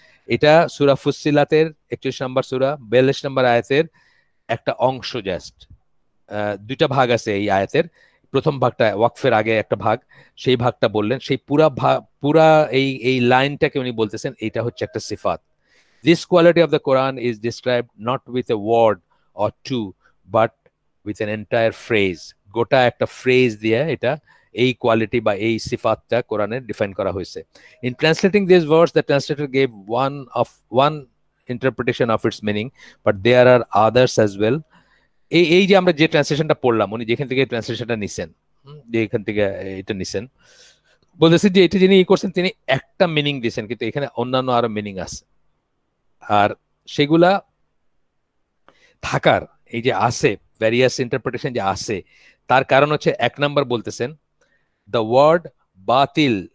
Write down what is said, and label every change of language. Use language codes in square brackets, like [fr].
[bn] এটা সূরা ফুসসিলাতের 41 নম্বর সূরা 42 নম্বর আয়াতের একটা অংশ জাস্ট। দুইটা ভাগ আছে এই আয়াতের। প্রথম ভাগটা ওয়াকফের আগে একটা ভাগ, সেই ভাগটা বললেন, সেই পুরা এই লাইনটাকে উনি বলতেছেন এটা হচ্ছে একটা সিফাত। [en] This quality of the Quran is described not with a word or two, but with an entire phrase. [bn] গোটা একটা ফ্রেজ দিয়ে এটা, এই কোয়ালিটি বা এই সিফাতটা কোরআনে ডিফাইন করা হয়েছে। [en] In translating these words, the translator gave one interpretation of its meaning, but there are others as well. [bn] এই এই যে আমরা যে ট্রান্সলেশনটা পড়লাম, উনি যেখান থেকে ট্রান্সলেশনটা নিছেন, যে এখান থেকে এটা নিছেন, বলতেছেন যে এটা যিনি করছেন তিনি একটা মিনিং দিয়েছেন, কিন্তু এখানে অন্যান্য আরো মিনিং আছে। আর সেগুলা থাকার, এই যে আছে ভ্যারিয়াস ইন্টারপ্রিটেশন যে আছে, তার কারণ হচ্ছে এক নাম্বার বলতেছেন [en] the word [bn] বাতিল।